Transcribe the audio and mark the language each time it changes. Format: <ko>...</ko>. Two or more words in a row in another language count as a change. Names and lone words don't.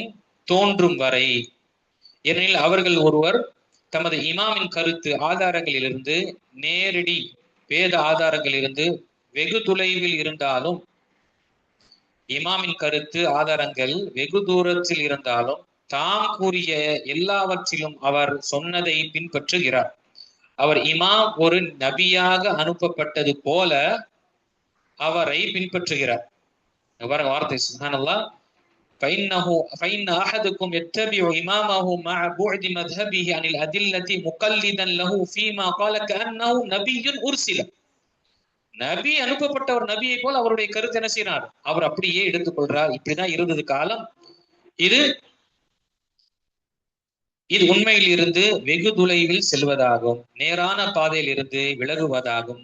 <ta>தோன்றும் வரை, ஏனெனில் அவர்கள் ஒருவர் தமது இமாமின் கருத்து ஆதாரங்களிலிருந்து, நேரடி வேத ஆதாரங்களிலிருந்து வெகு தொலைவில் இருந்தாலும், இமாமின் கருத்து ஆதாரங்கள் வெகு தூரத்தில் இருந்தாலும் தாம் கூறிய எல்லாவற்றிலும் அவர் சொன்னதை பின்பற்றுகிறார். அவர் இமாம் ஒரு நபியாக அனுப்பப்பட்டது போல அவரை பின்பற்றுகிறார். வார்த்தை சுப்ஹானல்லாஹ்,</ta> <ar>فإن أحدكم يتبع إمامه مع بعد مذهبه عن الأدلة مقلدا له فيما قال كأنه نبي أرسل.</ar> <ta>நபி அனுப்பப்பட்ட ஒரு நபியை போல் அவருடைய கருத்து என்ன செய்யறார், அவர் அப்படியே எடுத்துக்கொள்றார். இப்படிதான் இருந்தது காலம். இது உண்மையில் இருந்து வெகு தொலைவில் செல்வதாகும், நேரான பாதையில் இருந்து விலகுவதாகும்.</ta>